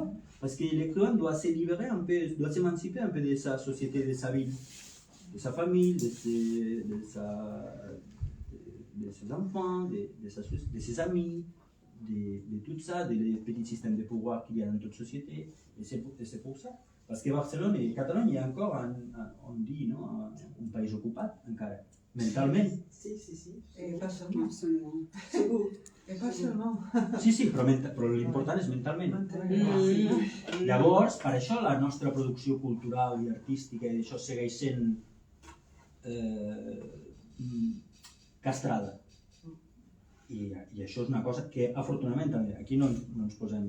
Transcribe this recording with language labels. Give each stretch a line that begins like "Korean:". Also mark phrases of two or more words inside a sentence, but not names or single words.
French: Parce que l'écrivain doit se libérer un peu, doit s'émanciper un peu de sa société, de sa ville, de sa famille, de ses enfants, de ses amis, de tout ça, des petits systèmes de pouvoir qu'il y a dans toute société. Et c'est pour ça. Parce que Barcelone et Catalogne, il y a encore, on dit, non, un pays
Catalan: ocupat, encara, mentalment.
French: Si. Et pas seulement. Absolument. Segur. Et pas seulement.
Catalan: Sí, però l'important és mentalment. Llavors, per això la nostra producció cultural i artística i això segueix sent castrada. I això és una cosa que, afortunadament, també, aquí no ens posem...